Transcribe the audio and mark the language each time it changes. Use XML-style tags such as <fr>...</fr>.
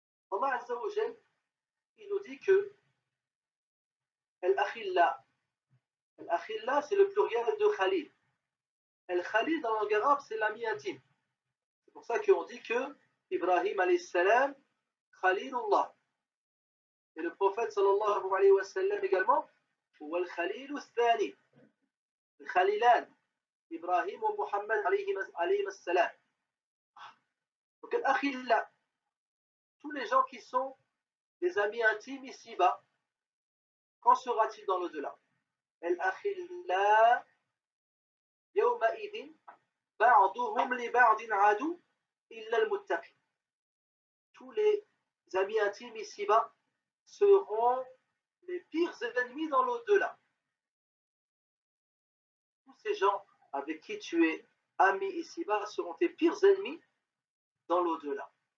<fr>Allah Azza wa Jal, il nous dit que Al-Akhilla, c'est le pluriel de Khalil. Al-Khalil dans la langue arabe, c'est l'ami intime. C'est pour ça qu'on dit que Ibrahim alayhi salam, Khalilullah. Et le prophète sallallahu alayhi wa sallam également,</fr> <ar>هو الخليل الثاني. الخليلان إبراهيم ومحمد عليهما السلام.</ar> <fr>Donc Al-Akhilla, tous les gens qui sont des amis intimes ici-bas, qu'en sera-t-il dans l'au-delà?</fr> <ar>Al-Akhilla يومئذ بعضهم لبعض عدو إلا المتقين.</ar> <fr>Tous les amis intimes ici-bas seront les pires ennemis dans l'au-delà. Tous ces gens avec qui tu es ami ici-bas seront tes pires ennemis dans l'au-delà.</fr>